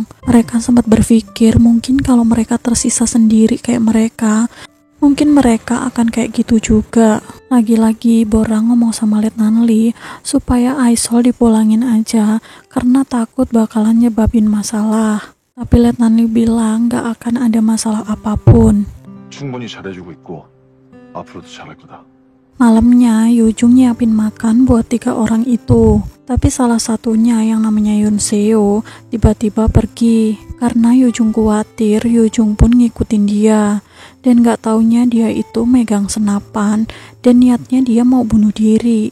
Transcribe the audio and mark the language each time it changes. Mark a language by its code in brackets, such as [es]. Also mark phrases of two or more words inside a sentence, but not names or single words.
[id] Mereka sempat berpikir mungkin kalau mereka tersisa sendiri kayak mereka, mungkin mereka akan kayak gitu juga. Lagi-lagi Borang ngomong sama Letnan Lee supaya Aisol dipulangin aja karena takut bakalan nyebabin masalah. Tapi Letnan Lee bilang gak akan ada masalah apapun. [ko] 충분히 잘해주고 있고 앞으로도 잘할 거다. [id] Malamnya, Yujung nyiapin makan buat 3 orang itu. Tapi salah satunya yang namanya Yoon Seo tiba-tiba pergi. Karena Yujung khawatir, Yujung pun ngikutin dia. Dan gak taunya dia itu megang senapan dan niatnya dia mau bunuh diri.